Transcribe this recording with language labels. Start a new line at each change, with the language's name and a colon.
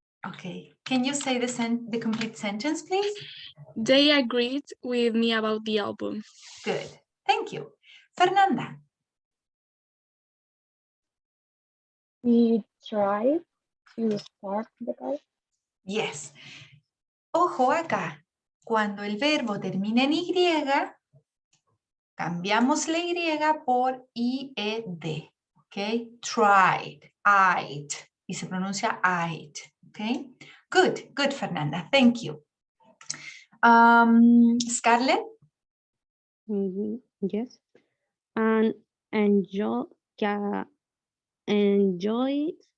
English: Okay, can you say the complete sentence, please? They agreed with me about the album. Good, thank you. Fernanda. He tried to start the car. Yes.
Spanish: Ojo acá, cuando el verbo termina en Y, cambiamos la Y por IED, ¿ok?
English: Tried, I'd,
Spanish: y se pronuncia I'd, ¿ok?
English: Good, good, Fernanda, thank you. Scarlett? Yes. And enjoy, enjoy.